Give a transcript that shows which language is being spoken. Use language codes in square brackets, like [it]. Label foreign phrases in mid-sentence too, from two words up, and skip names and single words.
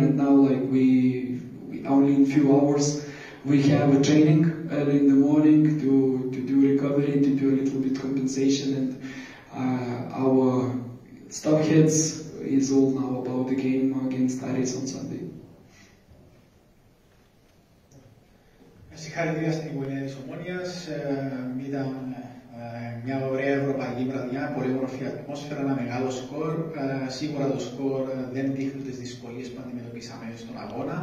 [en] And now, like we only in few hours we have a training early in the morning to do recovery, to do a little bit compensation, and our staff heads is all now about the game against Aris on Sunday. [el] Συγχαρητήρια στην οικογένεια της Ομόνοιας. Ήταν μια ωραία ευρωπαϊκή βραδιά, πολύ όμορφη ατμόσφαιρα, ένα μεγάλο σκορ. Σίγουρα το σκορ δεν δείχνει τις δυσκολίες που αντιμετωπίσαμε στον αγώνα.